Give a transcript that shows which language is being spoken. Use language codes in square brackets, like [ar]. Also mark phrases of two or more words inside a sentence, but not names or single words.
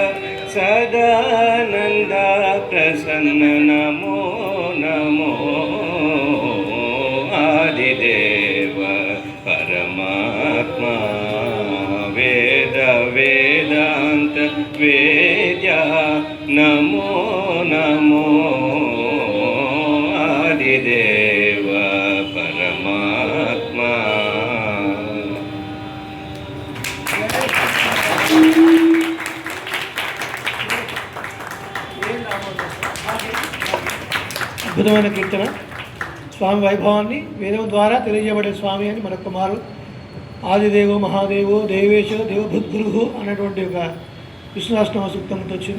[sa] सदानंद प्रसन्न नमो नमो आदिदेव परमात्मा वेद वेदांत वेद्या नमो नमो आदिदेव परमात्मा [te] అద్భుతమైన కీర్తన స్వామి వైభవాన్ని వేదం ద్వారా తెలియజేయబడే స్వామి అని మరొక మారు [sa] ఆదిదేవో మహాదేవో దేవేశో దేవభృద్గురు [te] అన్నటువంటి ఒక విష్ణునాష్టమ సూక్తంతో వచ్చింది.